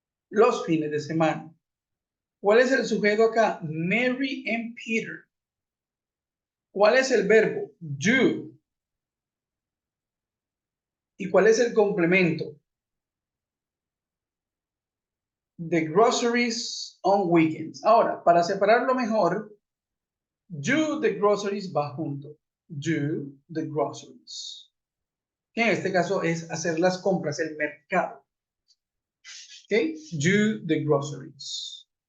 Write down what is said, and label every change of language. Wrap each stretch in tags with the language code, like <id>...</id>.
<es>los fines de semana. ¿Cuál es el sujeto acá? Mary and Peter. ¿Cuál es el verbo? Do. ¿Y cuál es el complemento?</es> <en>The groceries on weekends.</en> <es>Ahora, para separarlo mejor,</es> <en>do the groceries</en> <es>va junto.</es> <en>Do the groceries.</en> <es>Que en este caso es hacer las compras, el mercado. ¿Ok?</es> <en>Do the groceries.</en>